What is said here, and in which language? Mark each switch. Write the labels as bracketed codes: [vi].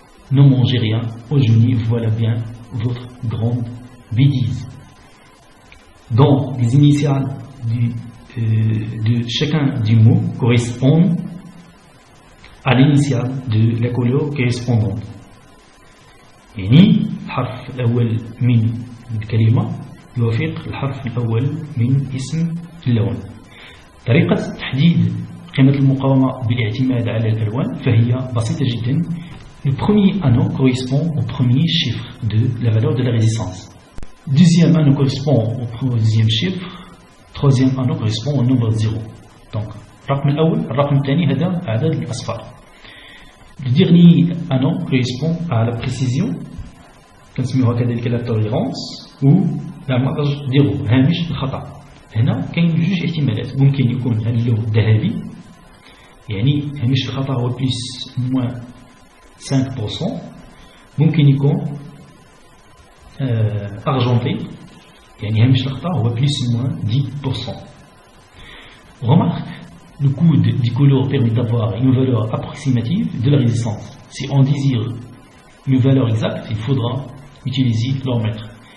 [fr] Ne mangez rien, aujourd'hui voilà bien votre grande bêtise. Donc, les initiales de chacun des mots correspondent à l'initiale de la couleur correspondante. [ar] يعني الحرف الأول من الكلمة يوافق الحرف الأول من اسم اللون. طريقة تحديد قيمة المقاومة بالاعتماد على الألوان فهي بسيطة جدا. [fr] Le premier anneau correspond au premier chiffre de la valeur de la résistance. Deuxième anneau correspond au deuxième chiffre. Troisième anneau correspond au nombre 0. [ar] Donc, الرقم الأول الرقم الثاني هذا عدد الأصفار. [fr] Le dernier anneau correspond à la précision [ar] كنسميوها كذلك [fr] la tolérance ou la marge zéro [ar] هامش الخطأ. هنا كاين جوج احتمالات، ممكن يكون هذا اللون ذهبي يعني هامش الخطأ هو بلس موان 5%، ممكن يكون argenté يعني هامش الخطأ هو بلس موان 10%. [fr] Remarque, le code des couleurs permet d'avoir une valeur approximative de la résistance. Si on désire une valeur exacte, il faudra utiliser l'ohmmètre.